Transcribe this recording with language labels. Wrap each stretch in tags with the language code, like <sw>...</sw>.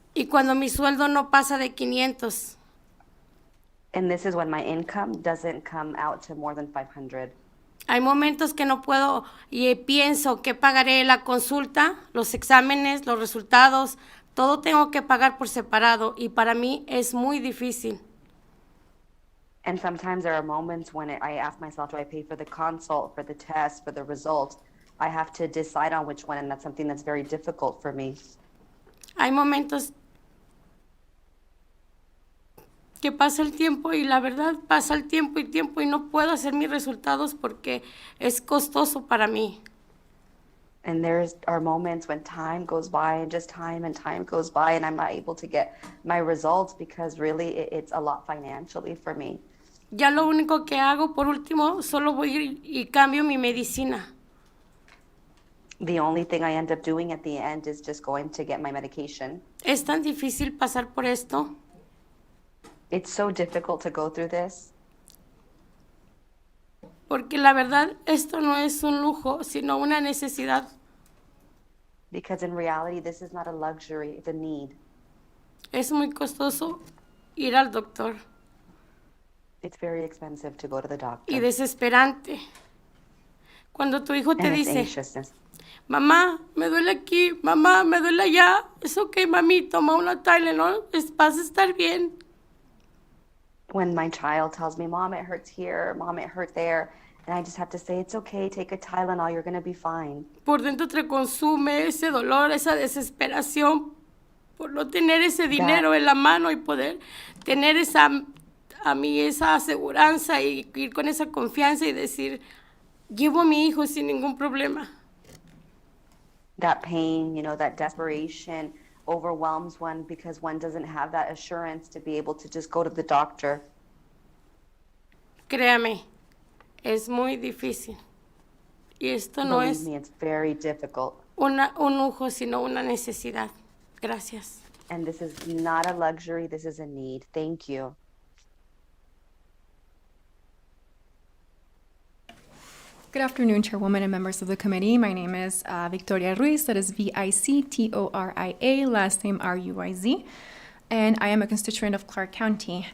<es>Y cuando mi sueldo no pasa de 500.</es> <en>And this is when my income doesn't come out to more than 500.</en> <es>Hay momentos que no puedo y pienso que pagaré la consulta, los exámenes, los resultados, todo tengo que pagar por separado y para mí es muy difícil.</es> <en>And sometimes there are moments when I ask myself, do I pay for the consult, for the test, for the results? I have to decide on which one, and that's something that's very difficult for me.</en> <es>Hay momentos que pasa el tiempo y la verdad pasa el tiempo y no puedo hacer mis resultados porque es costoso para mí.</es> <en>And there are moments when time goes by and just time and time goes by and I'm not able to get my results because really it's a lot financially for me.</en> <es>Ya lo único que hago, por último, solo voy y cambio mi medicina.</es> <en>The only thing I end up doing at the end is just going to get my medication.</en> <es>Es tan difícil pasar por esto.</es> <en>It's so difficult to go through this.</en> <es>Porque la verdad, esto no es un lujo, sino una necesidad.</es> <en>Because in reality, this is not a luxury, it's a need.</en> <es>Es muy costoso ir al doctor.</es> <en>It's very expensive to go to the doctor.</en> <es>Y desesperante. Cuando tu hijo te</es> <en>And it's</en> <es>dice,</es> <en>anxiousness.</en> <es>mamá, me duele aquí, mamá, me duele allá. Es ok, mami, toma una Tylenol, vas a estar bien.</es> <en>When my child tells me, Mom, it hurts here, Mom, it hurt there, and I just have to say, it's okay, take a Tylenol, you're going to be fine.</en> <es>Por dentro te consume ese dolor, esa desesperación por no tener ese dinero en la mano y poder tener esa aseguranza y ir con esa confianza y decir, llevo a mi hijo sin ningún problema.</es> <en>That pain, that desperation overwhelms one because one doesn't have that assurance to be able to just go to the doctor.</en> <es>Créame, es muy difícil. Y esto no</es> <en>Believe</en> <es>es</es> <en>me, it's very difficult.</en> <es>un lujo, sino una necesidad. Gracias.</es> <en>And this is not a luxury, this is a need. Thank you. Good afternoon, Chairwoman and members of the committee. My name is Victoria Ruiz, that is Victoria, last name Ruiz, and I am a constituent of Clark County.</en>